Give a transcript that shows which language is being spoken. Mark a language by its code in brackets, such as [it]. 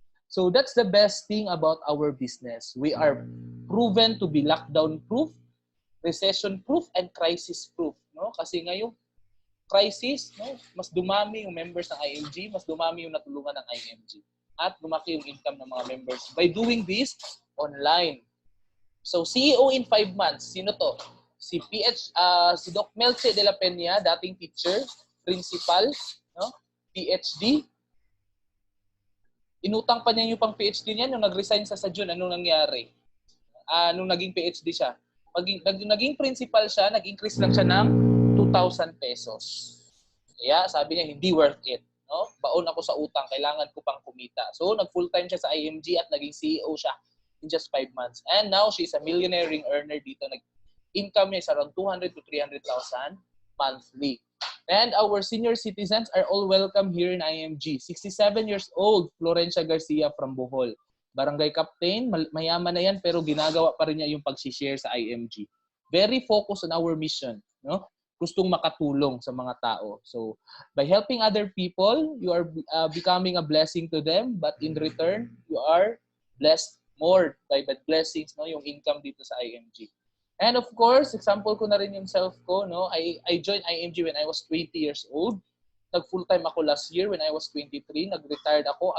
[en] So that's the best thing about our business. We are proven to be lockdown-proof, recession-proof, and crisis-proof. No? [tl] Kasi ngayong crisis, no, mas dumami yung members ng IMG, mas dumami yung natulungan ng IMG. At lumaki yung income ng mga members [en] by doing this online. So CEO in 5 months, [tl] sino to? Si Doc Melche de la Peña, dating teacher, principal, no? PhD. Inutang pa niya yung pang PhD niya nung nag-resign sa June. Anong nangyari? Nung naging PhD siya. Naging principal siya, nag-increase lang siya ng 2,000 pesos. Kaya sabi niya, hindi worth it. No? Baon ako sa utang, kailangan ko pang kumita. So, nag-full-time siya sa IMG at naging CEO siya [en] in just 5 months. And now, she's a millionaire earner dito. Income niya is around 200 to 300,000 monthly. And our senior citizens are all welcome here in IMG. [tl] 67 years old, Florencia Garcia from Bohol. Barangay Captain, mayaman na yan pero ginagawa pa rin niya yung pag-share sa IMG. [en] Very focused on our mission, no? [tl] Gustong makatulong sa mga tao. [en] So, by helping other people, you are becoming a blessing to them, but in return, you are blessed more by blessings, no? [tl] Yung income dito sa IMG. [en] And of course, [tl] example ko na rin yung self ko, no? [en] I joined IMG when I was 20 years old. [tl] Nag-full-time ako [en] last year when I was 23. [tl] Nag-retired ako.